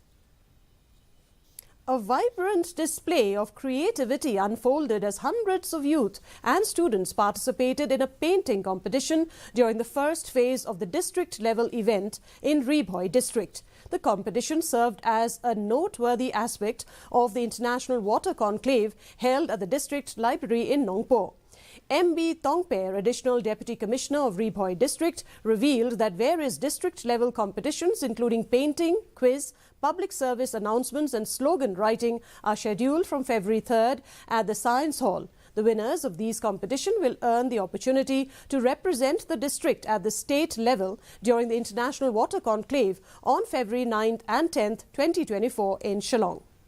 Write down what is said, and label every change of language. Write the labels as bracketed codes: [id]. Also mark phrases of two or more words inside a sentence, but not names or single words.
[en] A vibrant display of creativity unfolded as hundreds of youth and students participated in a painting competition during the first phase of the district-level event in Ribhoi district. The competition served as a noteworthy aspect of the International Water Conclave held at the district library in Nongpo. MB Tongper, Additional Deputy Commissioner of Ribhoi District, revealed that various district-level competitions including painting, quiz, public service announcements and slogan writing are scheduled from February 3rd at the Science Hall. The winners of these competitions will earn the opportunity to represent the district at the state level during the International Water Conclave on February 9th and 10th, 2024 in Shillong.